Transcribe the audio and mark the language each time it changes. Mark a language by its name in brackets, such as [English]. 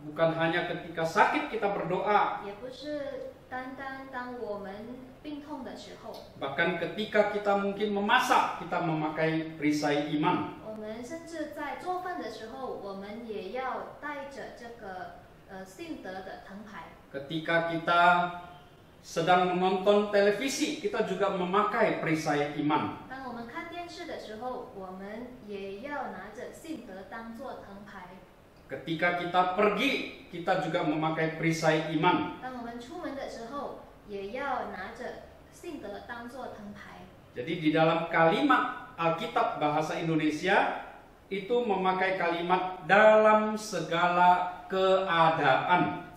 [Indonesian] bukan hanya ketika sakit kita berdoa, [Chinese] 也不是单单当我们病痛的时候， [Indonesian] bahkan ketika kita mungkin memasak kita memakai perisai iman. [Chinese] 我们甚至在做饭的时候，我们也要带着这个信德的藤牌。 [Indonesian] Ketika kita sedang menonton televisi, kita juga memakai perisai iman. [Chinese] 当我们看电视的时候，我们也要拿着信德当做藤牌。 [Indonesian] Ketika kita pergi, kita juga memakai perisai iman. [Chinese] 当我们出门的时候，也要拿着信德当做藤牌。 [Indonesian] Jadi di dalam kalimat Alkitab bahasa Indonesia itu memakai kalimat dalam segala keadaan.